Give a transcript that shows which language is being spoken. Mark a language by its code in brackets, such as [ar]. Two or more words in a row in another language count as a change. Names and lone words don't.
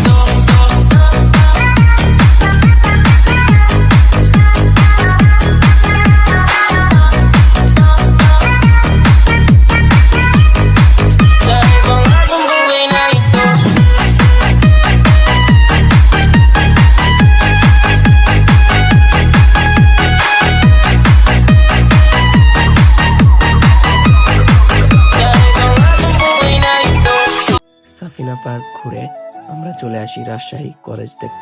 [tl] Sa ibang habang buhay na ito. Sa ibang habang buhay na ito. [bn] সাফিনা পার্ক ঘুরে আমরা চলে আসি রাজশাহী কলেজ দেখতে।